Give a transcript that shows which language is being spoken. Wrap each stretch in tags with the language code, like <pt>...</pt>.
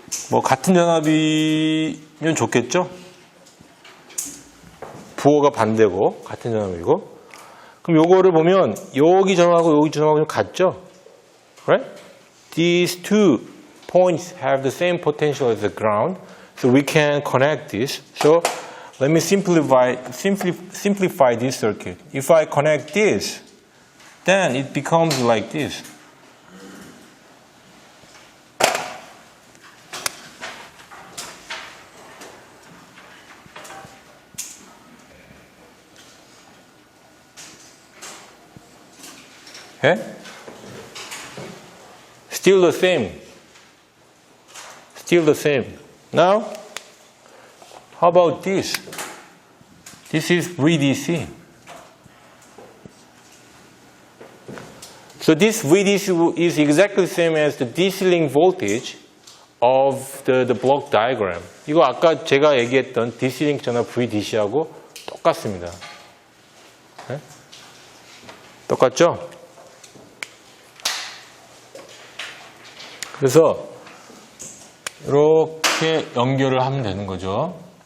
<ko>뭐 같은 전압이면 좋겠죠? 부호가 반대고 같은 전압이고. 그럼 요거를 보면 여기 전압하고 여기 전압하고 좀 같죠?</ko> <en>Right? These two points have the same potential as the ground, so we can connect this. So let me simplify this circuit. If I connect this, then it becomes like this. Okay? Still the same. Still the same. Now, how about this? This is VDC. So this VDC is exactly the same as the DC link voltage of the block diagram.</en> <ko>이거 아까 제가 얘기했던 DC link 전압 VDC하고 똑같습니다. 네? 똑같죠? 그래서 이렇게 연결을 하면 되는 거죠.</ko>